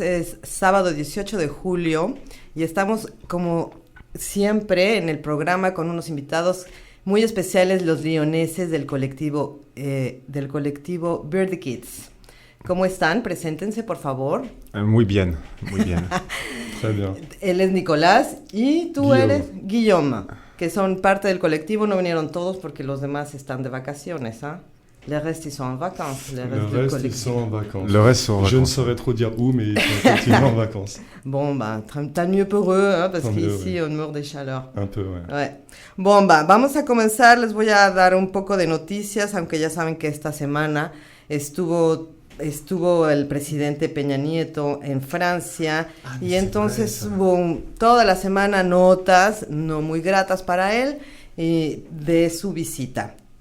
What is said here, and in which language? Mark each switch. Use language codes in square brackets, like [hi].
[es] Es sábado 18 de julio y estamos como siempre en el programa con unos invitados muy especiales, los leoneses del colectivo Birdie Kids. ¿Cómo están? Preséntense, por favor. Muy bien, muy bien. [fr] Très bien. [es] Él es Nicolás y tú Guillaume. eres Guillaume, que son parte del colectivo. No vinieron todos porque los demás están de vacaciones, ¿ah? [fr] Les restes, ils sont en vacances. Le reste, ils sont en vacances. Je ne saurais trop dire où, mais ils sont effectivement en vacances. Bon, bah, tant mieux pour eux, hein, parce Tant mieux, qu'ici, on meurt de chaleur. Un peu, ouais. Ouais. Bon, [es] vamos a comenzar. Les voy a dar un poco de noticias, aunque ya saben que esta semana estuvo el presidente Peña Nieto en Francia y entonces hubo toda la semana notas no muy gratas para él de su visita.